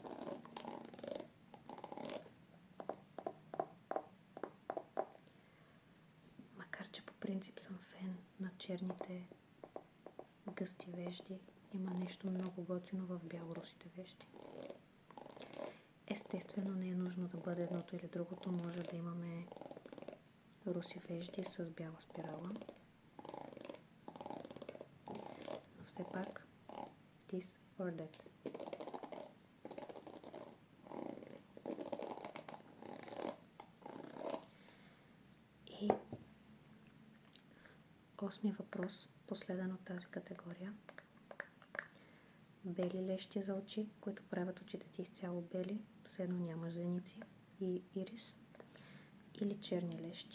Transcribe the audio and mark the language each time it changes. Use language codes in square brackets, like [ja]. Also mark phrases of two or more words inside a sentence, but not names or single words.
[bg] Макар че по принцип съм фен на черните гъсти вежди, има нещо много готино в бялорусите вежди. Естествено не е нужно да бъде едното или другото, може да имаме руси вежди с бяла спирала. Но все пак [en] this or that. [bg] И осми въпрос, последен от тази категория. Бели лещи за очи, които правят очите ти изцяло бели, все едно нямаш зеници и ирис, или черни лещи.